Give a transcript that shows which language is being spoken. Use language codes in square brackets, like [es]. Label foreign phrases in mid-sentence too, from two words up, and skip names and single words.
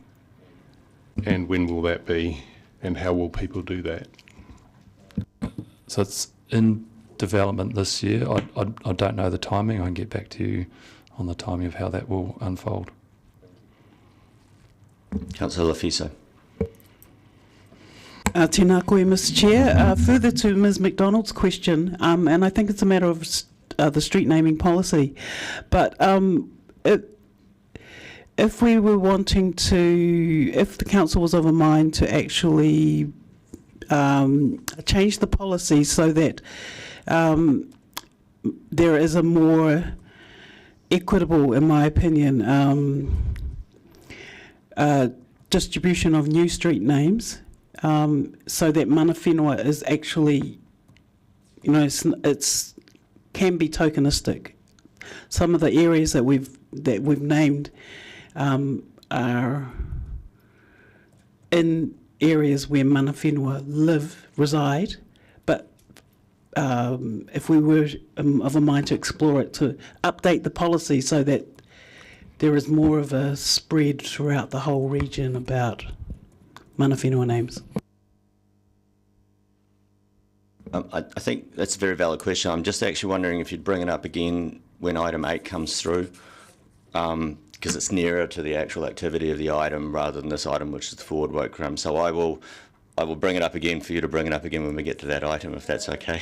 [en] And when will that be, and how will people do that? So it's in development this year. I don't know the timing. I can get back to you on the timing of how that will unfold. Councillor Lafiso. [mi] Tēnā koe, [en] Mr Chair. Further to Ms McDonald's question, and I think it's a matter of the street naming policy, but if we were wanting to, if the council was of a mind to actually change the policy so that there is a more equitable, in my opinion, distribution of new street names, so that [mi] mana whenua [en] is actually, you know, it's can be tokenistic. Some of the areas that we've named are in areas where [mi] mana whenua [en] reside, but if we were of a mind to explore it, to update the policy so that there is more of a spread throughout the whole region about [mi] mana whenua [en] names. I think that's a very valid question. I'm just actually wondering if you'd bring it up again when item 8 comes through, because it's nearer to the actual activity of the item rather than this item, which is the forward work. So I will bring it up again for you to bring it up again when we get to that item, if that's okay.